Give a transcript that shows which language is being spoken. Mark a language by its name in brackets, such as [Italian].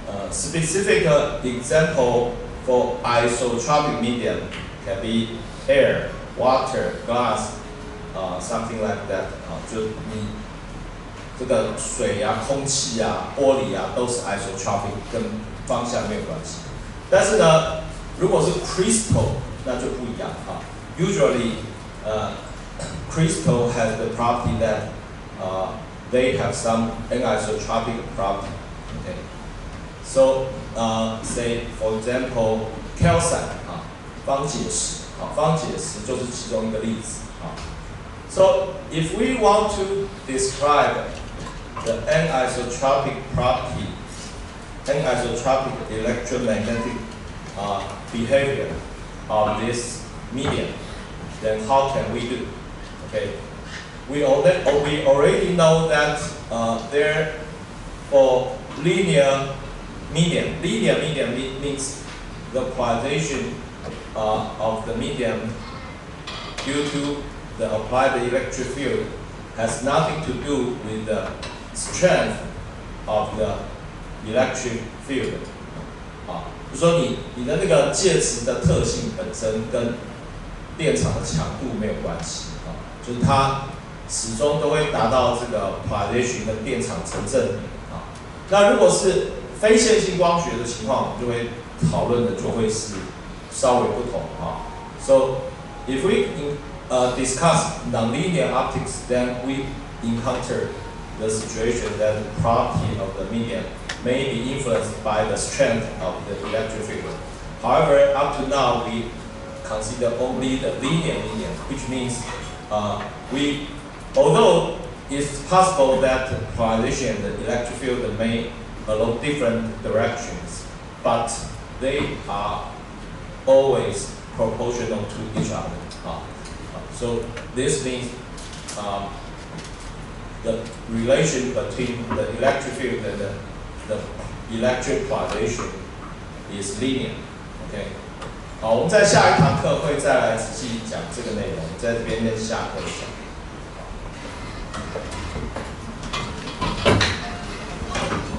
[English] Specific example for isotropic medium can be air, water, glass, something like that. [Chinese] 就你这个水啊、空气啊、玻璃啊，都是 isotropic， 跟方向没有关系。但是呢，如果是 crystal， 那就不一样 [English] Usually, crystal has the property that they have some anisotropic property. Okay. So, say for example, calcite [Chinese] 方解石方解石就是其中一个例子 [English] So, if we want to describe the anisotropic property, anisotropic electromagnetic behavior of this medium, then how can we do? Okay, we already know that there for linear medium means the polarization of the medium due to the applied electric field has nothing to do with the strength of the electric field. [Chinese] 就说你的那个介质的特性本身跟电场的强度没有关系就是它始终都会达到这个 polarization 跟电场成正比那如果是非线性光学的情况，我们就会讨论的就会是稍微不同 [English] So if we discuss nonlinear optics, then we encounter the situation that the property of the medium may be influenced by the strength of the electric field. However, up to now we consider only the linear medium, which means although it's possible that polarization and the electric field may along different directions, but they are always proportional to each other. So this means the relation between the electric field and the electric polarization is linear. Okay. [Chinese] 好，我们在下一堂课会再来仔细讲这个内容，在这边跟下课讲。